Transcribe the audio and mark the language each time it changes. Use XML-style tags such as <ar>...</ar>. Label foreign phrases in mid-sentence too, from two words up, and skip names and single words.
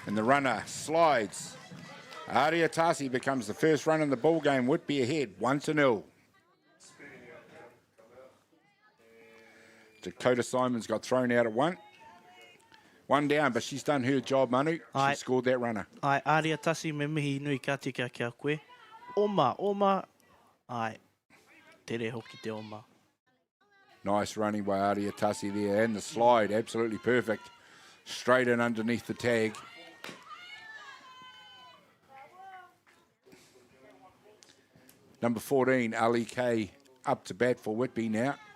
<en>And the runner slides. Ariatasi becomes the first run in the ball game. Whitby ahead, 1-0. Dakota Simons got thrown out at one. One down, but she's done her job, Manu. She scored that runner.</en> <mi>Ai, Aria Tasi me mihi nui ka tika kia koe. Oma. Ai, tere hoki te oma.</mi> <en>Nice running by Ariatasi there. And the slide, absolutely perfect. Straight in underneath the tag. Number 14, Ali K, up to bat for Whitby now.</en>